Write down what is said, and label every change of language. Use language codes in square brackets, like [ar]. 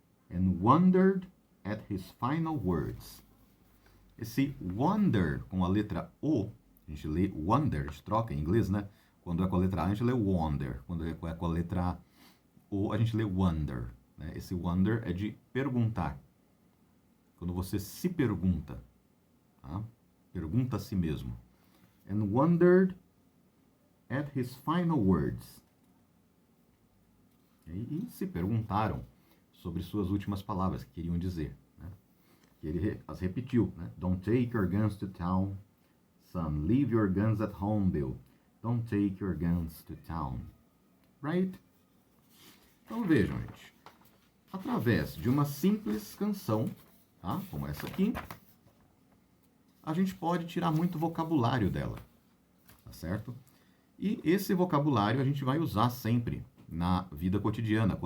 [en] And wondered at his final words. [pt] Esse wonder com a letra O, a gente lê wonder, a gente troca em inglês, né? Quando é com a letra A, a gente lê wonder. Quando é com a letra O, a gente lê wonder. Né? Esse wonder é de perguntar. Quando você se pergunta. Tá? Pergunta a si mesmo. [en] And wondered at his final words. [pt] E se perguntaram sobre suas últimas palavras que queriam dizer. Né? Que ele as repetiu. Né? [en] Don't take your guns to town, son. Leave your guns at home, Bill. Don't take your guns to town. [pt] Right? Então vejam, gente. Através de uma simples canção, tá? Como essa aqui, a gente pode tirar muito vocabulário dela. Tá certo? E esse vocabulário a gente vai usar sempre na vida cotidiana.